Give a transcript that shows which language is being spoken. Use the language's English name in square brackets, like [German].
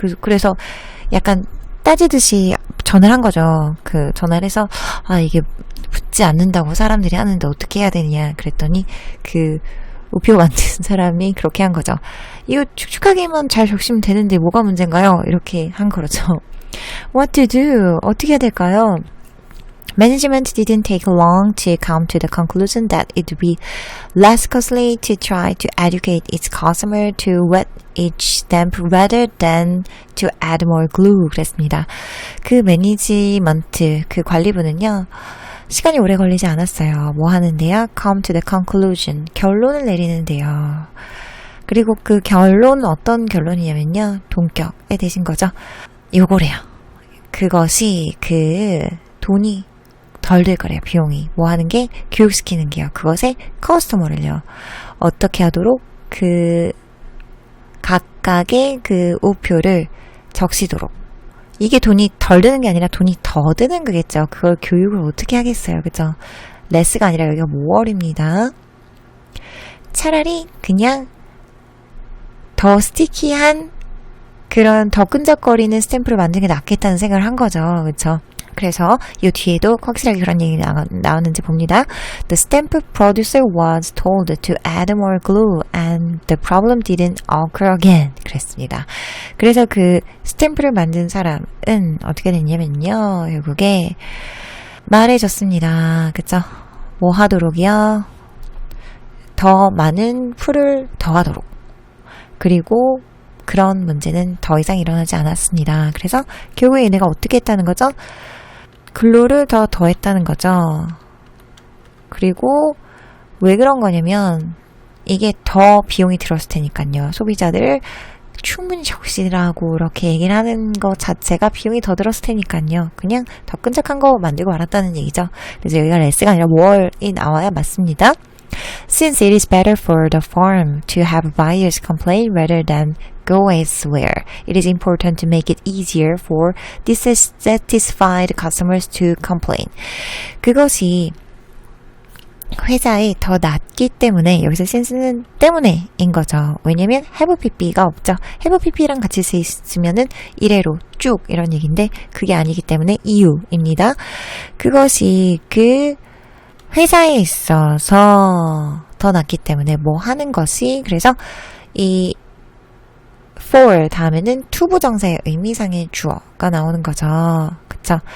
[Korean] 그래서 약간 따지듯이 전화를 한 거죠. 그 전화를 해서 이게 붙지 않는다고 사람들이 하는데 어떻게 해야 되냐 그랬더니 그 우표 만드는 사람이 그렇게 한 거죠. 이거 축축하게만 잘 적시면 되는데 뭐가 문제인가요? 이렇게 한 거죠. [English] What to do? [Korean] 어떻게 해야 될까요? [English] Management didn't take long to come to the conclusion that it would be less costly to try to educate its customer to wet each stamp rather than to add more glue. [Korean] 그랬습니다. 그 매니지먼트, 그 관리부는요, 시간이 오래 걸리지 않았어요. 뭐 하는데요? [English] Come to the conclusion. [Korean] 결론을 내리는데요. 그리고 그 결론은 어떤 결론이냐면요, 동격에 대신 거죠. 요거래요. 그것이 그 돈이 덜 들 거래요. 비용이. 뭐 하는 게? 교육시키는 게요. 그것의 커스터머를요. 어떻게 하도록 그 각각의 그 우표를 적시도록. 이게 돈이 덜 드는 게 아니라 돈이 더 드는 거겠죠. 그걸 교육을 어떻게 하겠어요. 그죠? 레스가 아니라 여기가 모월입니다. 차라리 그냥 더 스티키한 그런 더 끈적거리는 스탬프를 만드는 게 낫겠다는 생각을 한 거죠. 그렇죠? 그래서 이 뒤에도 확실하게 그런 얘기 나오는지 봅니다. [English] The stamp producer was told to add more glue and the problem didn't occur again. [Korean] 그랬습니다. 그래서 그 스탬프를 만든 사람은 어떻게 됐냐면요, 결국에 말해줬습니다. 그쵸? 뭐 하도록이요? 더 많은 풀을 더하도록. 그리고 그런 문제는 더 이상 일어나지 않았습니다. 그래서 결국에 얘네가 어떻게 했다는 거죠? 글루를 더 더했다는 거죠. 그리고 왜 그런 거냐면 이게 더 비용이 들었을 테니까요. 소비자들 충분히 적시라고 이렇게 얘기를 하는 것 자체가 비용이 더 들었을 테니까요. 그냥 더 끈적한 거 만들고 말았다는 얘기죠. 그래서 여기가 레스가 아니라 more이 나와야 맞습니다. [English] Since it is better for the firm to have buyers complain rather than go elsewhere, it is important to make it easier for dissatisfied customers to complain. [Korean] 그것이 회사에 더 낫기 때문에, 여기서 since는 때문에인 거죠. 왜냐면 have pp가 없죠. have pp랑 같이 쓰이면은 이래로 쭉 이런 얘기인데 그게 아니기 때문에 이유입니다. 그것이 그 회사에 있어서 더 낫기 때문에 뭐 하는 것이, 그래서 이 for 다음에는 to 부정사의 의미상의 주어가 나오는 거죠. 그쵸?